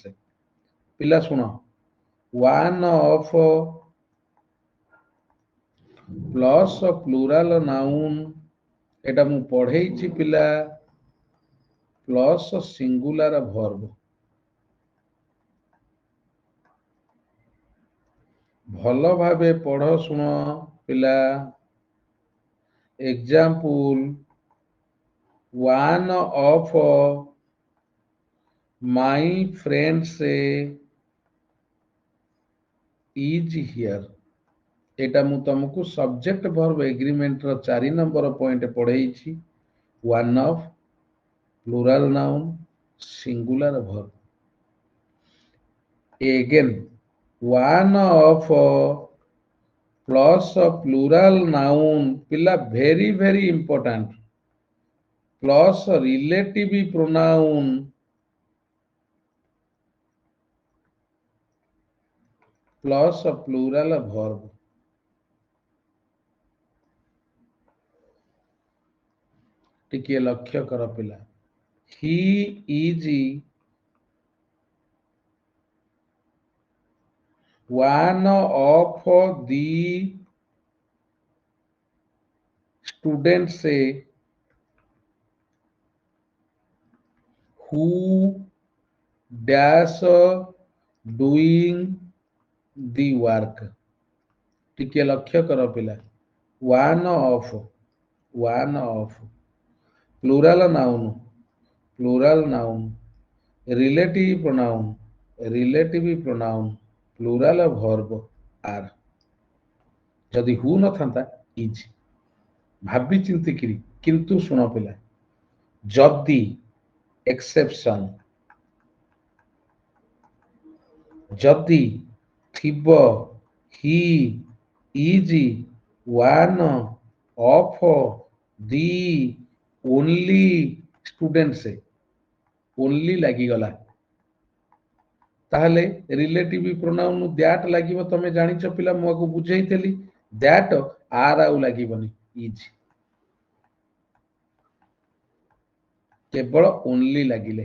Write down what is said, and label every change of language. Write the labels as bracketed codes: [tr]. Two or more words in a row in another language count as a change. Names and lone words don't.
[en] पिला सुनो, one of plus plural noun, [or] ଏଟା ମୁ ପଢ଼େଇଛି ପିଲା [en] plus singular verb. [or] ଭଲ ଭାବେ ପଢ ଶୁଣ ପିଲା। ଏକ୍ସାମ୍ପଲ, [en] one of my friends is here। [or] ଏଟା ମୁଁ ତମକୁ [en] subject verb agreement [or] ର 4 [en] number point [or] ପଢେଇଛି। [en] one of, plural noun, singular verb. again, one of plus plural noun ପିଲା very very important, plus relative pronoun, plus plural verb. [or] ଟିକିଏ ଲକ୍ଷ୍ୟ କର ପିଲା। [en] He is one of the students who dash doing the work। [or] ଟିକିଏ ଲକ୍ଷ୍ୟ କର ପିଲା। [en] one of, plural noun, relative pronoun, plural verb are. [or] ଯଦି ହୁ ନଥାନ୍ତା ଇଜ। ଭାବି ଚିନ୍ତିକିରି। କିନ୍ତୁ ଶୁଣ ପିଲା, ଯଦି ଏକ୍ସେପସନ, ଯଦି ଥିବ [en] he is one of the only students, [or] ଓନ୍ଲି ଲାଗିଗଲା, ତାହେଲେ [en] relative pronoun that [or] ଲାଗିବ। ତମେ ଜାଣିଛ ପିଲା, ମୁଁ ଆକୁ ବୁଝେଇଥିଲି। [en] that are [or] ଆଉ ଲାଗିବନି, ଇଜ। କେବଳ ଓନ୍ଲି ଲାଗିଲେ।